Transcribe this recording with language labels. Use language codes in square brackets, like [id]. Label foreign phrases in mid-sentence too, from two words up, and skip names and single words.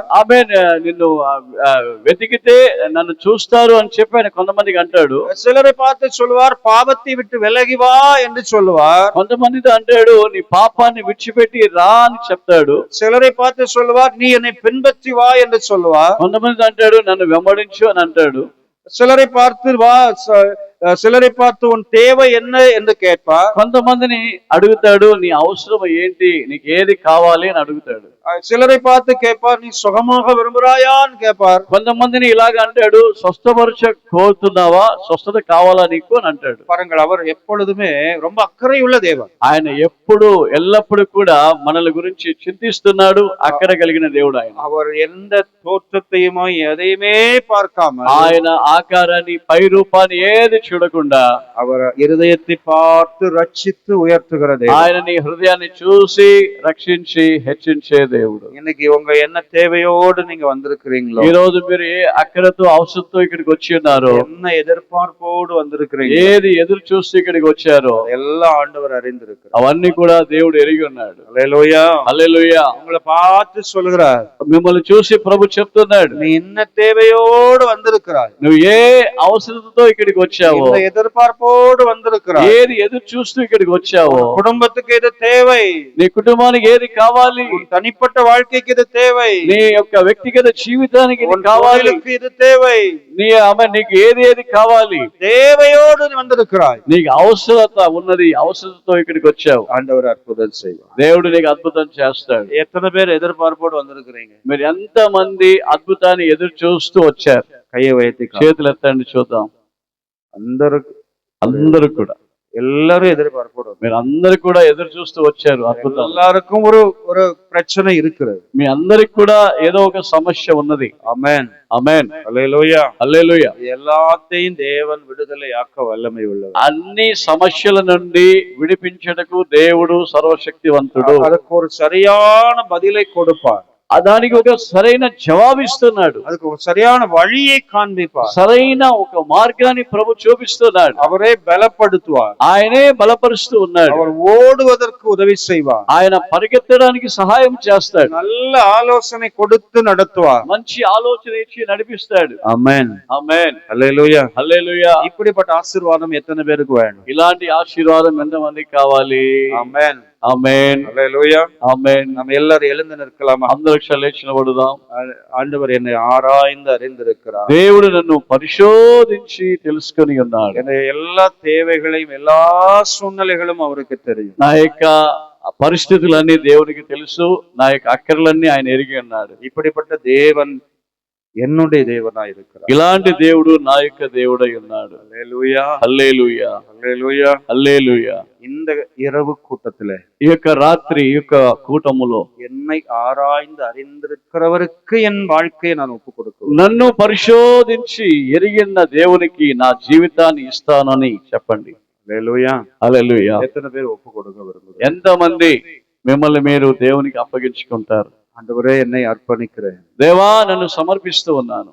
[te] ఆమె నిన్ను వెతికితే నన్ను చూస్తారు అని చెప్పి ఆయన కొంతమందికి అంటాడు. [ta] சிலரை பார்த்து சொல்லுவார், பாவத்தை விட்டு விலகி வா என்று சொல்லுவார். [te] కొంతమందితో అంటాడు, నీ పాపాన్ని విడిచిపెట్టి రా అని చెప్తాడు. [ta] சிலரை பார்த்து சொல்லுவார், நீ என்னை பின்பற்றி வா என்று சொல்லுவார். [te] కొంతమంది అంటాడు, నన్ను వెంబడించు అని అంటాడు. [ta] சிலரை பார்த்து சிலரை பார்த்து உன் தேவை என்ன என்று கேட்பார். [te] కొంతమందిని అడుగుతాడు, నీ అవసరం ఏంటి, నీకు ఏది కావాలి అని అడుగుతాడు. [ta] சிலரை பார்த்து கேட்பார், நீ சுகமாக விரும்புகிறாயான்னு கேட்பார். [te] కొంతమందిని ఇలాగ అంటాడు, స్వస్థపరచ కోరుతున్నావా, స్వస్థత కావాలా నీకు అని అంటాడు. [ta] பாருங்கள், அவர் எப்பொழுதுமே ரொம்ப அக்கறை உள்ள தேவன். [te] ఆయన ఎప్పుడు ఎల్లప్పుడు కూడా మనల గురించి చింతిస్తున్నాడు, అక్కడ కలిగిన దేవుడు ఆయన. [ta] அவர் எந்த தோற்றத்தையுமோ எதையுமே பார்க்காம [te] ఆయన ఆకారాన్ని పై రూపాన్ని ఏది చూడకుండా [ta] அவர் இருதயத்தை பார்த்து ரட்சித்து உயர்த்துகிற தேவன். [te] ఆయన నీ హృదయాన్ని చూసి రక్షించి హెచ్చించే దేవుడు. [ta] இன்னைக்கு உங்க என்ன தேவையோடு நீங்க வந்திருக்கிறீங்களோ, [te] ఈ రోజు మీరు ఏ అక్కరతో అవసరంతో ఇక్కడికి వచ్చి ఉన్నారో, [ta] என்ன எதிர்பார்ப்போடு வந்திருக்கிறீங்க, [te] ఏది ఎదురు చూస్తూ ఇక్కడికి వచ్చారో [ta] எல்லாம் ஆண்டவர் அறிந்திருக்கிறார். [te] అవన్నీ కూడా దేవుడు ఎరిగి ఉన్నాడు. [ta] அல்லேலூயா. [te] హల్లెలూయా. [ta] உங்களை பார்த்து சொல்லுகிறார், [te] మిమ్మల్ని చూసి ప్రభు చెప్తున్నాడు, [ta] நீ என்ன தேவையோடு வந்திருக்கிறாய், [te] నువ్వు ఏ అవసరంతో ఇక్కడికి వచ్చావో, [ta] இந்த எதிர்பார்ப்போடு வந்திருக்கிறாய், [te] ఏది ఎదురు చూస్తూ ఇక్కడికి వచ్చావో, [ta] குடும்பத்துக்கு இது தேவை, [te] నీ కుటుంబానికి ఏది కావాలి, [ta] உன் தனிப்பட்ட வாழ்க்கைக்கு இது தேவை, [te] నీ యొక్క వ్యక్తిగత జీవితానికి ఇది [ta] உன் [te] కావాలి, [ta] தொழிலுக்கு இது தேவை, [te] నీకు ఏది ఏది కావాలి, [ta] தேவையோடு நீ வந்திருக்கிறாய். [te] నీకు అవసరత ఉన్నది, అవసరతతో ఇక్కడికి వచ్చావు. [ta] ஆண்டவர் அற்புதம் செய்வார். [te] దేవుడు నీకు అద్భుతం చేస్తాడు. [ta] எத்தனை பேர் எதிர்பார்ப்போடு வந்திருக்கிறீங்க? [te] మీరు ఎంత మంది అద్భుతాన్ని ఎదురు చూస్తూ వచ్చారు? [ta] கையை வைத்து [te] చేతులు ఎత్తండి చూద్దాం. అందరూ కూడా, [ta] எல்லாரும் எதிர்பார்ப்போடு, [te] మీరు అందరు కూడా ఎదురు చూస్తూ వచ్చారు. అద్భుతం. [ta] எல்லாருக்கும் ஒரு ஒரு பிரச்சனை இருக்கிறது. [te] మీ అందరికి కూడా ఏదో ఒక సమస్య ఉన్నది. [ta] ஆமென். [te] ఆమేన్. [ta] அல்லேலூயா. [te] హల్లెలూయా. [ta] எல்லாத்தையும் தேவன் விடுதலையாக்க வல்லமை உள்ளவர். [te] అన్ని సమస్యల నుండి విడిపించటకు దేవుడు సర్వశక్తివంతుడు. [ta] அதுக்கு ஒரு சரியான பதிலை கொடுப்பார். [te] దానికి ఒక సరైన జవాబిస్తున్నాడు. [ta] அதுக்கு ஒரு சரியான வழியை காண்பிப்பார். [te] సరైన ఒక మార్గాన్ని ప్రభు చూపిస్తున్నాడు. [ta] அவரே பலப்படுத்துவார். [te] ఆయనే బలపరుస్తూ ఉన్నాడు. [ta] அவர் ఓடுவதற்கு உதவி செய்வார். [te] ఆయన పరిగెత్తడానికి సహాయం చేస్తాడు. [ta] நல்ல ஆலோசனை கொடுத்து நடத்துவார். [te] మంచి ఆలోచన ఇచ్చి నడిపిస్తాడు. [ta] ஆமென். [te] ఆమేన్. [ta] அல்லேலூயா. [te] హల్లెలూయా. [ta] இப்படிப்பட்ட ஆசீர்வாதம் எத்தனை பேருக்கு வேணும்? [te] ఇలాంటి ఆశీర్వాదం ఎంతమందికి కావాలి? [ta] ஆமென். [te] ఆమేన్. [ta] அல்லேலூயா. [te] ఆమేన్. [ta] நம்ம எல்லாரும் எழுந்து நிற்கலாமா? [te] అందరూ లేచినబడుదాం. [ta] ஆண்டவர் என்னை ஆராய்ந்து அறிந்திருக்கிறார். [te] దేవుడు నన్ను పరిశోధించి తెలుసుకొని ఉన్నాడు. [ta] என்னுடைய எல்லா தேவைகளையும் எல்லா சூழ்நிலைகளும் அவருக்கு தெரியும். [te] నా యొక్క పరిస్థితులన్నీ దేవునికి తెలుసు. నా యొక్క అక్కర్లన్నీ ఆయన ఎరిగి ఉన్నాడు. [ta] இப்படிப்பட்ட தேவன் என்னுடைய தேவனா இருக்கிறார். [te] ఇలాంటి దేవుడు నా యొక్క దేవుడై ఉన్నాడు. [ta] அல்லேலூயா. [te] హల్లెలూయా. [ta] அல்லேலூயா. [te] హల్లెలూయా. [ta] இந்த இரவு கூட்டத்திலே, [te] ఈ యొక్క రాత్రి, ఈ యొక్క కూటములో [ta] என்னை ஆராய்ந்து அறிந்திருக்கிறவருக்கு என் வாழ்க்கையை நான் ஒப்பு கொடுக்கிறேன். [te] నన్ను పరిశోధించి ఎరిగిన దేవునికి నా జీవితాన్ని ఇస్తానని చెప్పండి. [ta] அல்லேலூயா. [te] హల్లెలూయా. [ta] எத்தனை பேர் ஒப்பு கொடுக்க விரும்புகிறேன்? [te] ఎంతమంది మిమ్మల్ని మీరు దేవునికి అప్పగించుకుంటారు? [ta] ஆண்டவரே, என்னை அர்ப்பணிக்கிறேன். [te] దేవా, నన్ను సమర్పిస్తూ ఉన్నాను.